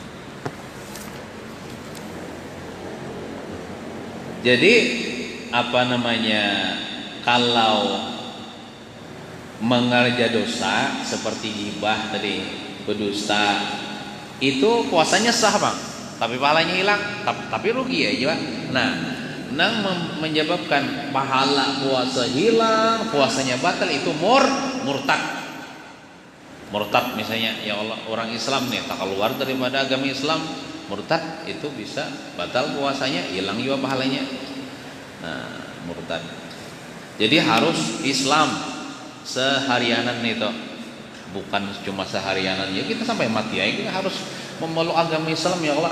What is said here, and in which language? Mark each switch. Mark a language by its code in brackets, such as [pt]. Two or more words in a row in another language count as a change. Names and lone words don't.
[id] Jadi apa namanya, kalau mengerja dosa seperti ghibah tadi, berdusta, itu puasanya sah bang, tapi pahalanya hilang, tapi rugi ya Pak. Nah, nang menyebabkan pahala puasa hilang, puasanya batal itu murtad misalnya, [ar] يا الله [id] orang Islam nih tak keluar daripada agama Islam, murtad itu bisa batal puasanya, hilang juga pahalanya. Nah, murtad. Jadi harus Islam seharianan itu, bukan cuma seharianan ya, kita sampai mati ya kita harus memeluk agama Islam [ar] يا الله.